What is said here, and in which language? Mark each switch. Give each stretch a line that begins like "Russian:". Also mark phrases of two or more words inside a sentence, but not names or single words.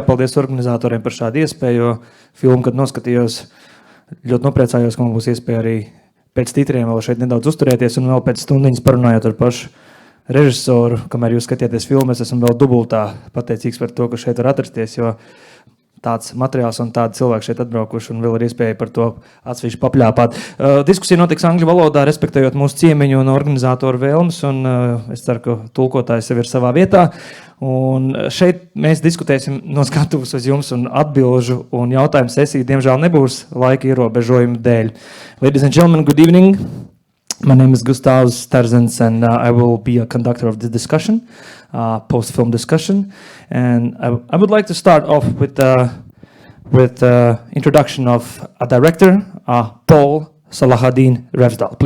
Latvian: Paldies organizatoriem par šādu iespēju, jo filmu, kad noskatījos, ļoti nopriecājos, ka man būs iespēja arī pēc titriem vēl šeit nedaudz uzturēties un vēl pēc stundiņas parunājot ar pašu režisoru, kamēr jūs skatieties filmu, es esmu vēl dubultā pateicīgs par to, ka šeit var atrasties, jo tāds materiāls un tādi cilvēki šeit atbraukuši un vēl ir iespēja par to atsevišķi papļāpāt. Diskusija notiks angļu valodā, respektējot mūsu ciemiņu un organizatoru vēlmes, un es ceru, ka tulkotājs sev ir savā vietā. Un šeit mēs diskutēsim no skatuves uz jums un atbilžu un jautājumu sesiju, diemžēl nebūs laika ierobežojumu dēļ.
English: Ladies and gentlemen, good evening. My name is Gustav Terzens, and I will be a conductor of this discussion, post-film discussion. And I would like to start off with introduction of a director, Paul Refsdal.